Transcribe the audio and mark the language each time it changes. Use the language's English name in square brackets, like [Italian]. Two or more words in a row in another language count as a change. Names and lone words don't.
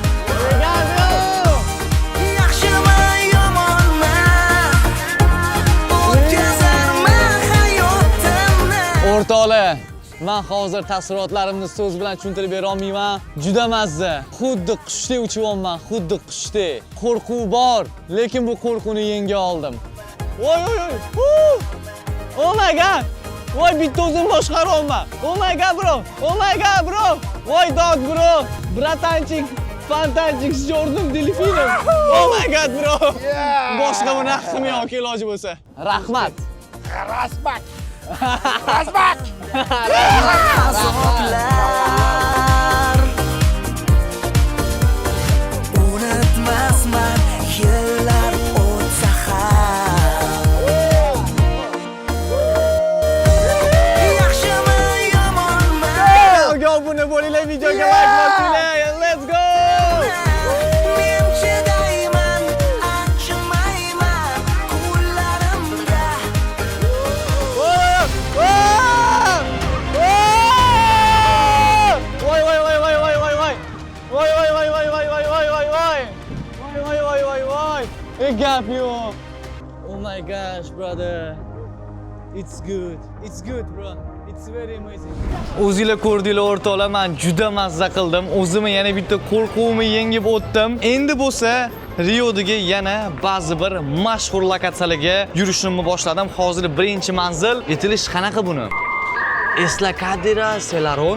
[Uzbek] Yaxshiman yomonman o'tkazarman hayotimni. O'rtoqlar, men hozir taassurotlarimni so'z bilan tushuntirib bera olmayman. Juda mazza. Xuddi qushdek uchyapman, xuddi qushdek. Qo'rquv bor, lekin bu qo'rquvni yenga oldim. Voy. [English] Oh my god. [Uzbek] Voy, bitta o'zim boshqaryapman. [English] Oh my god, bro. Oh my god, bro. Voy, dog, bro. [Uzbek] Bratanchik, fantastik, jordim, delfinim. [English] Oh my god, bro. [Uzbek] Boshqa buni haqqim yo'q, iloji bo'lsa. Rahmat. Azoblar unutmasman yillar o'tsa ham. Yaxshiman yomonman Yo, buni bo'linglar, videoga like bosinglar. [English] Let's go. [Uzbek] men chidayman achinmayman qo'llarimga. Gap yo'q. [English] Oh my gosh, brother. It's good. It's good, bro. It's very amazing. [Uzbek] O'zinglar ko'rdinglar o'rtoqlar, men juda mazza qildim. O'zimni yana bitta qo'rquvimni yengib o'tdim. Endi bo'lsa Riodagi yana ba'zi bir mashhur lokatsiyalarga yurishimni boshladim. Hozir birinchi manzil. Aytilish qanaqa buni? Escadaria Celaron?